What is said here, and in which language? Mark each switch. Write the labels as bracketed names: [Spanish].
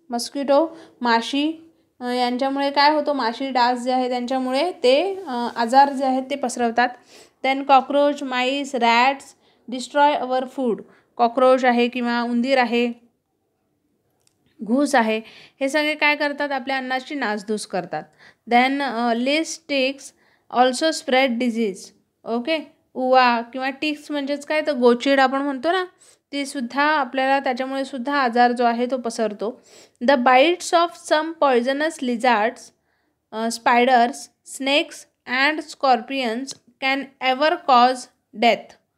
[Marathi] Mosquito, माशी यांच्यामुळे काय होतं, माशी डास जे आहेत त्यांच्यामुळे ते आजार जे आहेत ते पसरवतात. [English] Then cockroach, mice, rats destroy our food. [Marathi] Cockroach आहे किंवा उंदीर आहे, घूस आहे, हे सगळे काय करतात, आपल्या अन्नाची नासधूस करतात. [English] Then list ticks also spread disease. [Marathi] Okay, उवा किंवा टिक्स म्हणजेच काय, तर गोचीड आपण म्हणतो ना, ती सुद्धा आपल्याला त्याच्यामुळे सुद्धा आजार जो आहे तो पसरतो. [English] The bites of some poisonous lizards, spiders, snakes and scorpions can ever cause death.